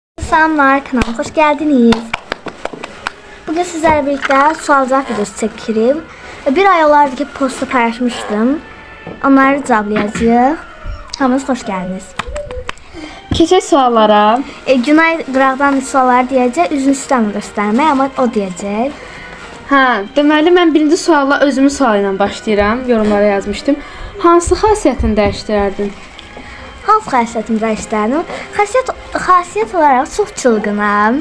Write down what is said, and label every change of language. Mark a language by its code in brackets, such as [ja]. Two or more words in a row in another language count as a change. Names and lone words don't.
[tr] Selamlar, kanalıma hoş geldiniz. Bugün sizlerle birlikte sual cevap videosu çekirim. Bir ay olardı ki posta paylaşmıştım. Onları cevaplayacağız. [az] Hamınız hoş geldiniz. Keçək suallara. Günay qıraqdan suallar deyəcək, üzünü istəmir göstərmək, amma o deyəcək. Deməli mən birinci sualla özümün sualı ilə başlayıram. Yorumlara yazmışdım. Hansı xasiyyətini dəyişdirərdin? Hansı xasiyyətimi dəyişdirərdim? Xasiyyət olaraq çox çılğınam.